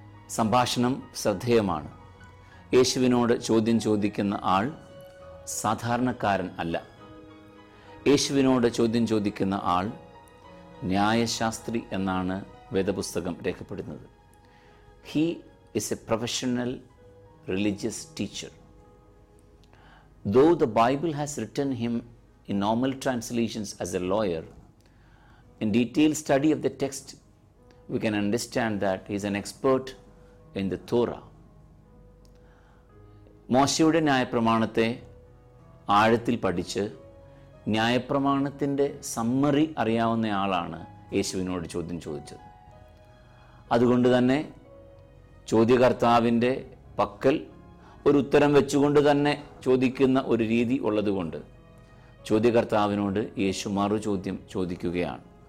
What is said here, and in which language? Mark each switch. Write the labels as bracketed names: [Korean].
[Malayalam] സംഭാഷണം ശ്രദ്ധേയമാണ്. യേശുവിനോട് ചോദ്യം ചോദിക്കുന്ന ആൾ സാധാരണക്കാരൻ അല്ല. യേശുവിനോട് ചോദ്യം ചോദിക്കുന്ന ആൾ ന്യായശാസ്ത്രി എന്നാണ് വേദപുസ്തകം രേഖപ്പെടുന്നത്. [English] He is a professional religious teacher. Though the Bible has written him in normal translations as a lawyer, in detailed study of the text, we can understand that he is an expert in the Torah. [Malayalam] മോശയുടെ ന്യായപ്രമാണത്തെ ആഴത്തിൽ പഠിച്ച് ന്യായപ്രമാണത്തിൻ്റെ summary അറിയാവുന്ന ആളാണ് യേശുവിനോട് ചോദ്യം ചോദിച്ചത്. അതുകൊണ്ട് തന്നെ ചോദ്യകർത്താവിൻ്റെ പക്കൽ ഒരു ഉത്തരം വെച്ചുകൊണ്ട് തന്നെ ചോദിക്കുന്ന ഒരു രീതി ഉള്ളതുകൊണ്ട് ചോദ്യകർത്താവിനോട് യേശു മറു ചോദ്യം ചോദിക്കുകയാണ്.